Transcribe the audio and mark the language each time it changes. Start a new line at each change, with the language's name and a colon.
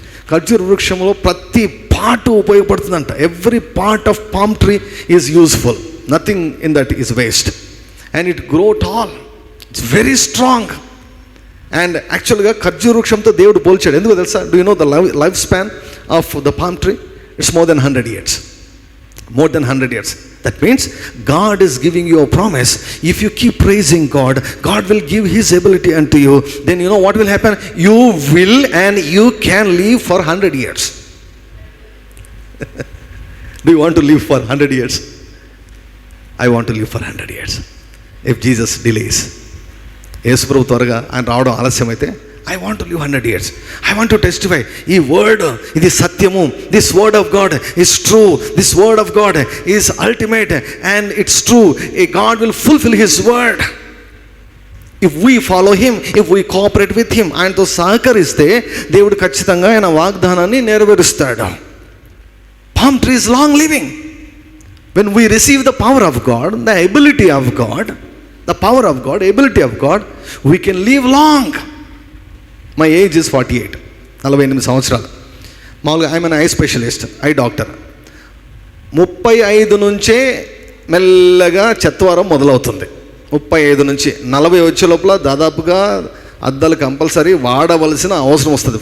Telugu: ఖర్జూర వృక్షంలో ప్రతి part ఉపయోగపడుతుందంట.
English: Every part of palm tree is useful. Nothing in that is waste. And it grow tall, it's very strong. And యాక్చువల్గా
Telugu: ఖర్జూర వృక్షంతో దేవుడు పోల్చాడు. ఎందుకు తెలుసా?
English: Do you know the life span of the palm tree? It's more than 100 years. More than 100 years. That means God is giving you a promise. If you keep praising God, God will give His ability unto you. Then you know what will happen? You will and you can live for 100 years. Do you want to live for 100 years? I want to live for 100 years. If Jesus delays,
Telugu: యేసు ప్రభు త్వరగా ఆయన రావడం ఆలస్యమైతే,
English: I want to live 100 years. I want to testify.
Telugu: ఈ word ఇది సత్యము.
English: This word of God is true. This word of God is ultimate and it's true. God will fulfill His word. If we follow Him, if we cooperate with Him,
Telugu: ఆయనతో సహకరిస్తే దేవుడు ఖచ్చితంగా ఆయన వాగ్దానాన్ని నెరవేరుస్తాడు.
English: Palm tree is long living. When we receive the power of God, the ability of God, the power of God, ability of God, we can live long. My age is 48. 48 సంవత్సరాలు.
Telugu: మామూలుగా
English: I'm an eye specialist, eye doctor.
Telugu: 35 నుంచే మెల్లగా చెత్తవారం మొదలవుతుంది. 35 నుంచి 40 వచ్చే లోపల దాదాపుగా అద్దాలు కంపల్సరీ వాడవలసిన అవసరం వస్తుంది.